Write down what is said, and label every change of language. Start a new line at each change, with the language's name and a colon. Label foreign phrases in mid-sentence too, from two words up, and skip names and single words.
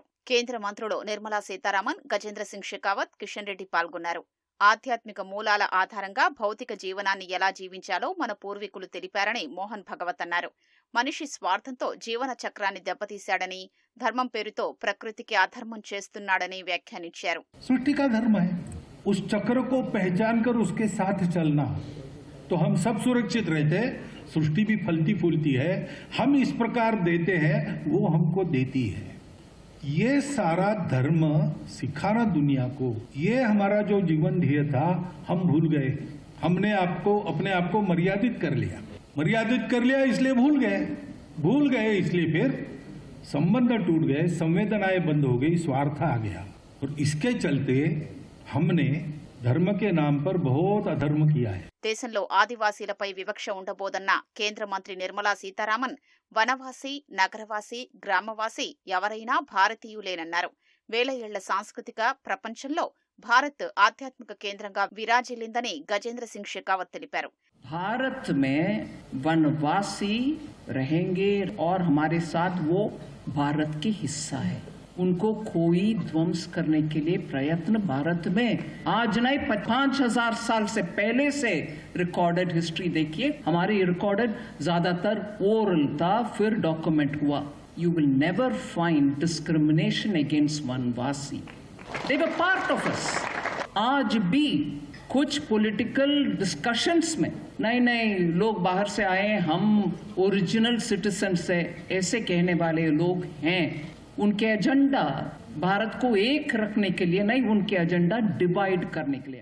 Telugu: కేంద్ర మంత్రులు నిర్మలా సీతారామన్, గజేంద్ర సింగ్ షెకావత్, కిషన్ రెడ్డి పాల్గొన్నారు. ఆధ్యాత్మిక మూలాల ఆధారంగా భౌతిక జీవనాన్ని ఎలా జీవించాలో మన పూర్వీకులు తెలిపారని మోహన్ భగవత్ అన్నారు. మనిషి స్వార్థంతో జీవన చక్రాన్ని దెబ్బతీశాడని, ధర్మం పేరుతో ప్రకృతికి అధర్మం చేస్తున్నాడని వ్యాఖ్యానించారు.
Hindi: सृष्टि का धर्म है, उस चक्र को पहचान कर उसके साथ चलना, तो हम सब सुरक्षित रहते हैं. सृष्टि भी फलती फूलती है, हम इस प्रकार देते हैं, वो हमको देती है. ये सारा धर्म सिखाना दुनिया को, ये हमारा जो जीवन ध्येय था हम भूल गए. हमने अपने आप को मर्यादित कर लिया इसलिए भूल गए इसलिए फिर संबंध टूट गए, संवेदनाएं बंद हो गई, स्वार्थ आ गया. और इसके चलते हमने ధర్మ के नाम पर बहुत अधर्म किया है.
Telugu: దేశంలో ఆదివాసీలపై వివక్ష ఉండబోదన్న కేంద్ర మంత్రి నిర్మలా సీతారామన్ వనవాసి, నగరవాసి, గ్రామవాసి ఎవరైనా భారతీయులేనన్నారు. వేల ఏళ్ల సాంస్కృతిక ప్రపంచంలో భారత్ ఆధ్యాత్మిక కేంద్రంగా విరాజిల్లిందని గజేంద్ర సింగ్ షెకావత్ తెలిపారు.
Hindi: भारत में वनवासी रहेंगे और हमारे साथ वो भारत के हिस्सा है. उनको कोई ध्वंस करने के लिए प्रयत्न भारत में आज नहीं 5000 साल से पहले से
English: recorded history
Hindi: देखिए. हमारी रिकॉर्डेड ज्यादातर ओरल था, फिर डॉक्यूमेंट हुआ.
English: You will never find discrimination against वनवासी. They were part of us.
Hindi: आज भी कुछ
English: political discussions
Hindi: में नहीं लोग बाहर से आए, हम
English: original citizens
Hindi: है, ऐसे कहने वाले लोग हैं. उनके एजेंडा भारत को एक रखने के लिए नहीं, उनके एजेंडा डिवाइड करने के लिए.